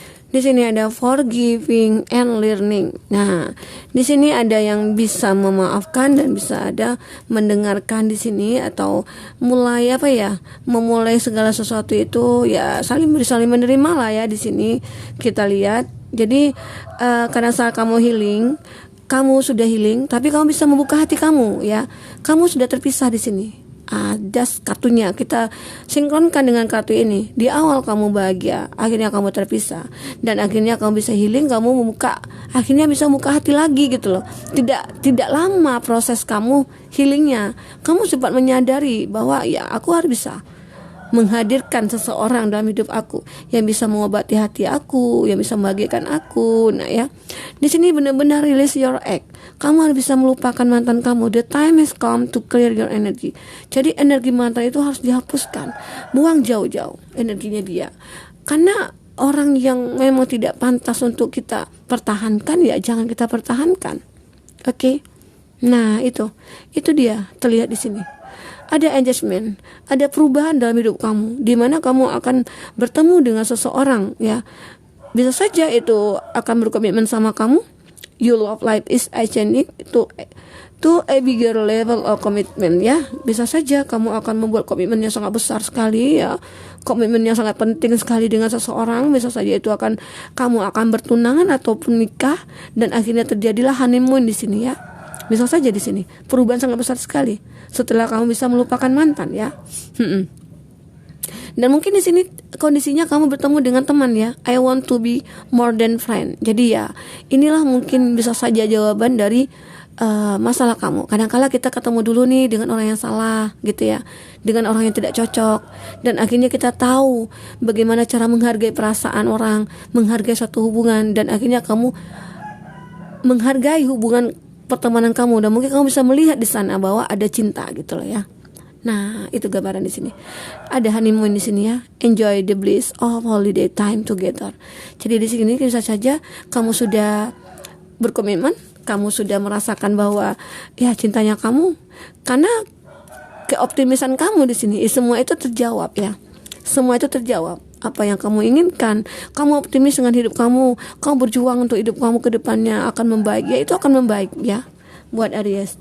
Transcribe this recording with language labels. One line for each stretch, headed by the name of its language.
Indonesian: Di sini ada
English: forgiving and learning.
Indonesian: Nah, di sini ada yang bisa memaafkan dan bisa ada mendengarkan di sini atau mulai memulai segala sesuatu itu ya saling menerima lah ya di sini kita lihat. Jadi karena saat kamu sudah healing, tapi kamu bisa membuka hati kamu ya. Kamu sudah terpisah di sini. just kartunya kita sinkronkan dengan kartu ini. Di awal kamu bahagia, akhirnya kamu terpisah, dan akhirnya kamu bisa healing, kamu akhirnya bisa buka hati lagi gitu loh. Tidak lama proses kamu healingnya, kamu cepat menyadari bahwa ya aku harus bisa menghadirkan seseorang dalam hidup aku yang bisa mengobati hati aku, yang bisa membahagiakan aku. Nah ya, di sini benar-benar
English: release your ex.
Indonesian: Kamu harus bisa melupakan mantan kamu.
English: The time has come to clear your energy.
Indonesian: Jadi energi mantan itu harus dihapuskan, buang jauh-jauh energinya dia. Karena orang yang memang tidak pantas untuk kita pertahankan, ya jangan kita pertahankan. Oke? Nah itu dia terlihat di sini. Ada adjustment, ada perubahan dalam hidup kamu, di mana kamu akan bertemu dengan seseorang, ya. Bisa saja itu akan berkomitmen sama kamu.
English: Your love life is changing to a bigger level of commitment, ya.
Indonesian: Bisa saja kamu akan membuat komitmen yang sangat besar sekali, ya. Komitmen yang sangat penting sekali dengan seseorang. Bisa saja itu kamu akan bertunangan ataupun nikah, dan akhirnya terjadilah honeymoon di sini, ya. Bisa saja di sini perubahan sangat besar sekali setelah kamu bisa melupakan mantan, ya. Dan mungkin di sini kondisinya kamu bertemu dengan teman, ya.
English: I want to be more than friend.
Indonesian: Jadi ya inilah mungkin bisa saja jawaban dari masalah kamu. Kadang-kala kita ketemu dulu nih dengan orang yang salah gitu, ya, dengan orang yang tidak cocok, dan akhirnya kita tahu bagaimana cara menghargai perasaan orang, menghargai suatu hubungan, dan akhirnya kamu menghargai hubungan pertemanan kamu, dan mungkin kamu bisa melihat di sana bahwa ada cinta gitu loh, ya. Nah, itu gambaran di sini. Ada honeymoon di sini, ya.
English: Enjoy the bliss of holiday time together.
Indonesian: Jadi di sini bisa saja kamu sudah berkomitmen, kamu sudah merasakan bahwa ya cintanya kamu, karena keoptimisan kamu di sini semua itu terjawab, ya. Semua itu terjawab. Apa yang kamu inginkan, kamu optimis dengan hidup kamu berjuang untuk hidup kamu ke depannya akan membaik, ya itu akan membaik, ya, buat Aries.